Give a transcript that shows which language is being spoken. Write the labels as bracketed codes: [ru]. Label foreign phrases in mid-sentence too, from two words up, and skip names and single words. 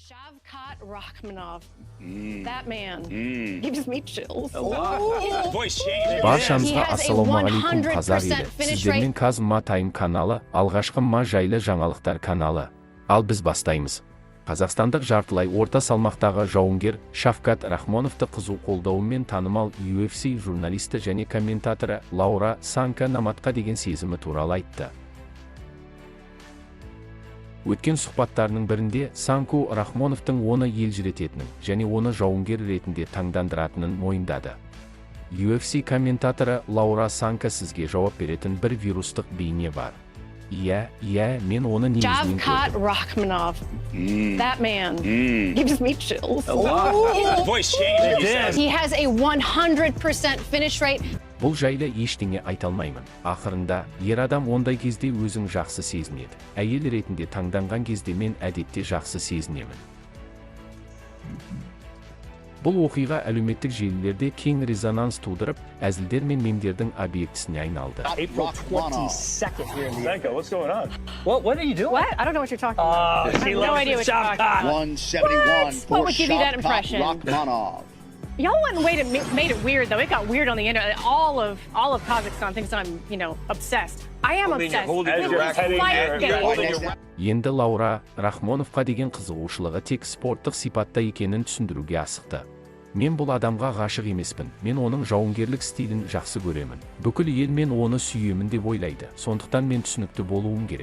[kk] Шавкат Рахмоновты. [en] That man gives me chills. [kk] Баршаңызға ассалаумағалейкум қазақ елі. Сіздермен ма тайм каналы, алғашқы ма жайлы жаңалықтар каналы. Ал біз бастаймыз. Қазақстандық жартылай орта салмақтағы жауынгер Шавкат Рахмоновты қызу қолдауымен танымал UFC журналисті және комментаторы Лаура Санко Номадқа деген сезімі туралы айтты. Өткен сұхбаттарының бірінде Санко Рахмоновтың оны елжірететінін және оны жауынгер ретінде таңдандыратынын мойындады. UFC комментаторы Лаура Санко сізге жауап беретін бір вирустық бейне бар. Иә, мен оны негізінен көрдім. Шавкат Рахмоновты. [en] That man gives me chills. He has a 100% finish rate. [kk] Бұл жайлы ештеңе айта алмаймын. Ақырында, ер адам ондай кезде өзің жақсы сезінеді. Әйел ретінде таңданған кезде мен әдетте жақсы сезінемін. Бұл оқиға әлеуметтік желілерде кең резонанс тудырып, әзілдер мен мемдердің объектісіне айналды. [en] April 22nd here in the Sanko, what's going on? What are you doing? What? I don't know what you're talking about. I have no idea what you're talking about. 171 What for would give you that Shawkat impression? Rachmonovты. Y'all went and made it weird though. It got weird on the internet. All of Kazakhstan thinks I'm, obsessed. I am obsessed. [kk] Енді Лаура Рахмоновқа деген қызығушылығы тек спорттық сипатта екенін түсіндіруге асықты. Мен бұл адамға ғашық емеспін. Мен оның жауынгерлік стилін жақсы көремін. Бүкіл ел мен оны сүйемін деп ойлайды. Сондықтан мен түсінікті болуым керек.